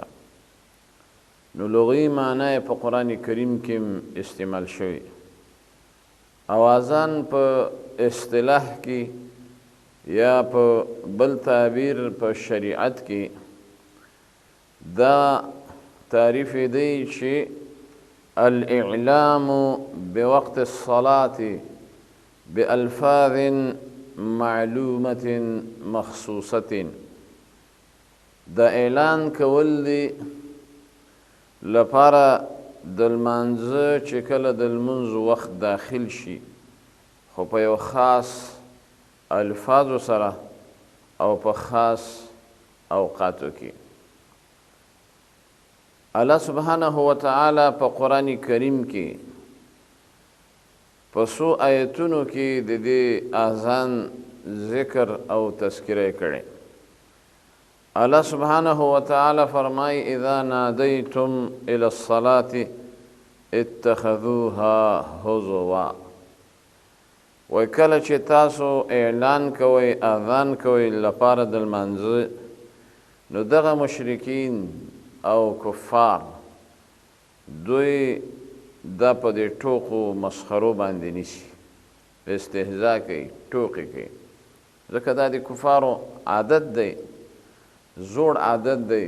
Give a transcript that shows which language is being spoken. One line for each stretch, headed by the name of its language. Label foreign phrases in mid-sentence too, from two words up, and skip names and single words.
Pashto: نو لغوي معنی په قرآن کریم کې استعمال شوی. او اذان په اصطلاح کې یا په بل تعبیر په شریعت کې دا تعریف دی چې
Arabic: الاعلام بوقت الصلاة بألفاظ معلومة مخصوصة.
Pashto: دا اعلان کول دی لپاره د لمانځه چې کله د لمونځ وخت داخل شي، خو په یو خاص الفاظو سره او په خاص اوقاتو کې. الله
Arabic: سبحانه و تعالی
Pashto: په قرآن کریم کې په څو آیتونو کې د دې اذان ذکر او تذکره کړي. الله
Arabic: سبحانه وتعالى
Pashto: فرمای
Arabic: اذا نادیتم الى الصلاة اتخذوها هزوا.
Pashto: و کله چې تاسو اعلان کوئ اذان کوئ لپاره د لمانځه، نو دغه مشرکین او کفار دوی دا په دې ټوکو مسخرو باندې نیسي، استهزا کوي، ټوکې کوي، ځکه دا د کفارو عادت دی، زوړ عادت دی.